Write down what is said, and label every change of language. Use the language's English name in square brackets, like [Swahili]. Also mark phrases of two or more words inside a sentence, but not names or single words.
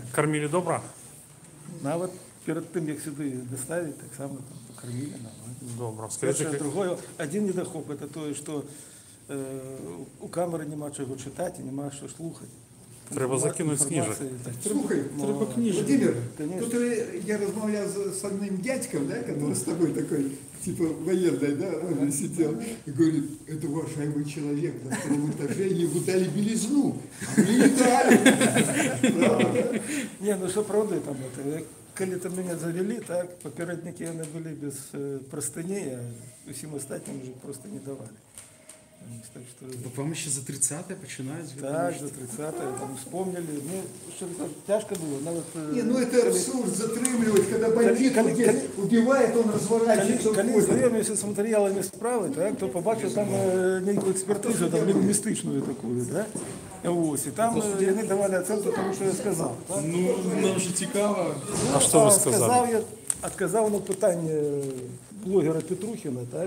[Ukrainian] Кормили добре? Навіть перед тим, як сюди доставити, так само там покормили. Добре. Перше, Скажіть, другое, один недохоп, це то, що у камери нема чого читати, нема що слухати. треба закинути книжок. Слухай, треба книжек. Владимир, [Russian] Конечно. тут я разговаривал с одним дядьком, да, который с тобой такой, типа военный, да, он сидел, и говорит, это уважаемый человек на втором этаже, ему дали белизну, а мне не дали. [Ukrainian] Ні, ну що правда там, коли там мене завели, так, попередники вони були без простыней, а усім остальним вже просто не давали. [Russian] Так что... [Ukrainian] Вам ще за 30-те починають? Так, за 30-те, там вспомнили. Ну, що тяжко було. Навіть, [Russian] Не, ну это абсурд затримливать, когда бандит убивает, он разворачивается. [Ukrainian] Коли знайомився з матеріалами справи, так, то побачив там некую експертизу, там лінгвістичну таку, да? Ось, і там вони давали оцінку тому, що я сказав. Так? Ну, нам же цікаво. А що ви сказали? Я відказав на питання блогера Петрухіна, так?